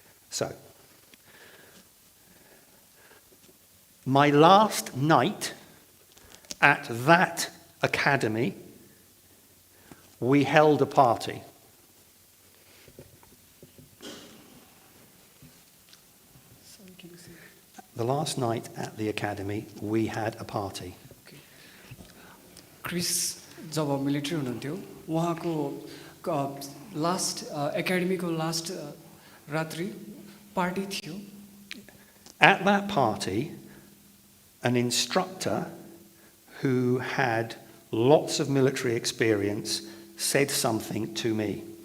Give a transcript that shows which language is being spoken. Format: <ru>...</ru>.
<en>So, my last night at that academy, we held a party. The last night at the academy, we had a party.</en> <ne>Chris job military हुनुहुन्थ्यो उहाँको last एकाडेमीको last रात्रि party थियो.</ne> <en>At that party, an instructor who had lots of military experience said something to me.</en>